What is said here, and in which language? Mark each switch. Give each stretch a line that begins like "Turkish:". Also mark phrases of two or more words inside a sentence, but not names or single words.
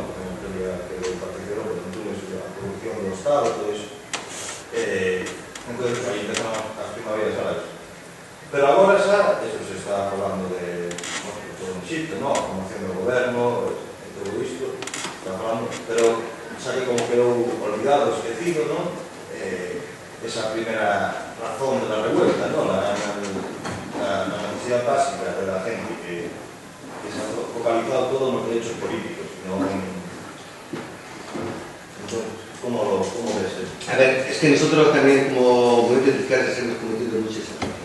Galician: Que participou en Túnez a corrupción do Estado, todo iso. Entonces, aí empezaron as primaveras árabes. Pero agora xa, eso se está falando de todo en Egipto, ¿no? A formación do goberno, e todo isto, está falando, pero xa que como quedou olvidado, esquecido, ¿no?
Spanish: Esa primera razón de la revuelta, ¿no? La necesidad básica de la gente que se ha focalizado todo en los derechos políticos, ¿no? Entonces, ¿cómo ves eso? A ver, es que nosotros también como movimiento de izquierdas hemos cometido muchos errores.